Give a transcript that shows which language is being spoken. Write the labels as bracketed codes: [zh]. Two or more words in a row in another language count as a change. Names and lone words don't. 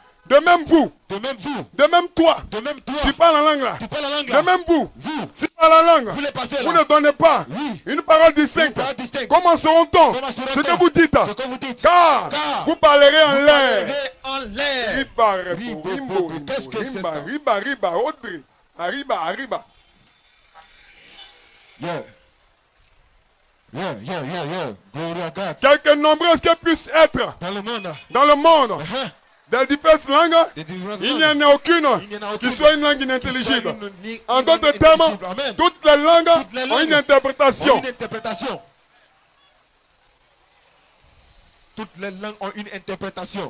[fr] de même vous, De même vous. de même toi, De même toi. tu parles en langue là, Tu parles la langue de là. même vous, Vous. si par la langue, Vous les passez vous là. ne donnez pas Oui. une parole distincte, Une parole distincte. comment sauront-on Comment sauront-on ce que vous dites? Ce que vous dites. Car Car vous parlerez en Vous l'air. parlerez en l'air. Riba, Ribo, rimbo, bobo. rimbo, Qu'est-ce que c'est rimba, ça? riba, riba, Audrey, arriba, arriba. [en] Yeah. Yeah. Glory à God. [fr] Quelque nombreuses que puissent être Dans le monde. dans le monde, Uh-huh. des diverses langues, Des différences il n'y langues. en a aucune Il n'y en a qui aucune soit une langue qui soit inintelligible. une En langue d'autres termes, intelligible. Amen. toutes les langues Toutes les ont langues une interprétation. Ont une interprétation. Toutes les langues ont une interprétation.